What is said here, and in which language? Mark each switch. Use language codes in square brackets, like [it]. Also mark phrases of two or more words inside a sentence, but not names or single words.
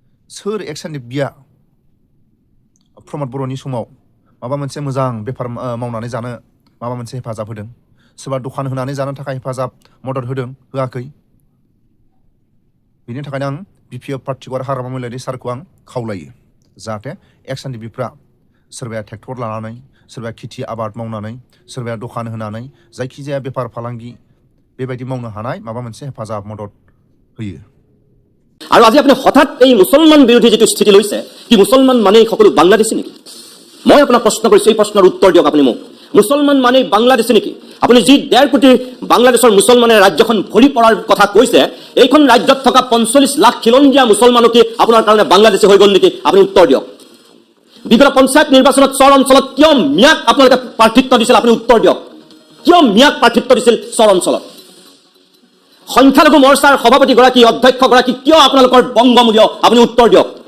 [brx] सोर एक्सननि बिया प्रमद बर'नि समाव माबा मोनसे मोजां बेफार मावनानै जानो माबा मोनसे हेफाजाब होदों सोरबा दखान होनानै जानो थाखाय हेफाजाब मदद होदों होआखै बिनि थाखायनो आं बिपिएफ पार्टिखौ आरो हाग्रामा महिलारि सारखौ आं खावलायो जाहाथे एक्सननि बिफ्रा सोरबाया ट्रेक्टर लानानै सोरबाया खेथि आबाद मावनानै सोरबाया दखान होनानै जायखिजाया बेफार फालांगि बेबायदि मावनो हानाय माबा मोनसे हेफाजाब मदद होयो [as] আৰু আজি আপুনি হঠাৎ এই মুছলমান বিৰোধী যেটো স্থিতি লৈছে কি মুছলমান মানে সকলো বাংলাদেশী নেকি মই আপোনাক প্ৰশ্ন কৰিছো এই প্ৰশ্নৰ উত্তৰ দিয়ক আপুনি মোক মুছলমান মানে বাংলাদেশী নেকি আপুনি যি 1.5 কোটি বাংলাদেশৰ মুছলমানে ৰাজ্যখন ভৰি পৰাৰ কথা কৈছে এইখন ৰাজ্যত থকা 45 লাখ খিলঞ্জীয়া মুছলমানক আপোনাৰ কাৰণে বাংলাদেশী হৈ গ'ল নেকি আপুনি উত্তৰ দিয়ক বিগত পঞ্চায়ত নিৰ্বাচনত চৰ অঞ্চলত কিয় মিয়াক আপোনালোকে প্ৰাৰ্থিত্ব দিছিল আপুনি উত্তৰ দিয়ক কিয় মিয়াক প্ৰাৰ্থিত্ব দিছিল চৰ অঞ্চলত সংখ্যালঘু মৰ্চাৰ সভাপতিগৰাকী অধ্যক্ষগৰাকী কিয় আপোনালোকৰ বংগমূল্য আপুনি উত্তৰ দিয়ক